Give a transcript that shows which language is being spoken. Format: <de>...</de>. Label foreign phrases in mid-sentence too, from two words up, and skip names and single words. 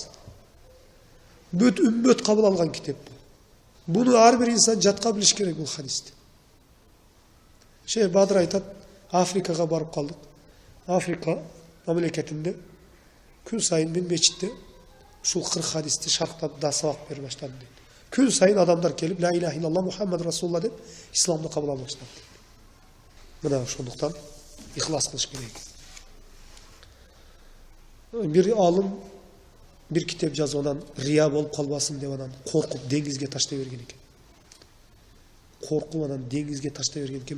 <ky>Бүт үммөт кабыл алган китеп. Буну ар бир инсан жатка билиш керек бул хадисти. Шейх Бадыр айтат, Африкага барып калдык. Африка мамлекетинде күн сайын мен мечитте ушул 40 хадисти шарктап да сабак бере баштадым дейт. Күн сайын адамдар келип</ky> <ar>لا إله إلا الله محمد رسول الله</ar> <ky>деп исламды кабыл алып баштады. Мына ошондуктан ихлас кылыш керек. Бир алым бир китеп жазып анан рия болуп калбасын деп анан коркуп деңизге таштай берген экен. Коркуп анан деңизге таштай берген экен.</ky>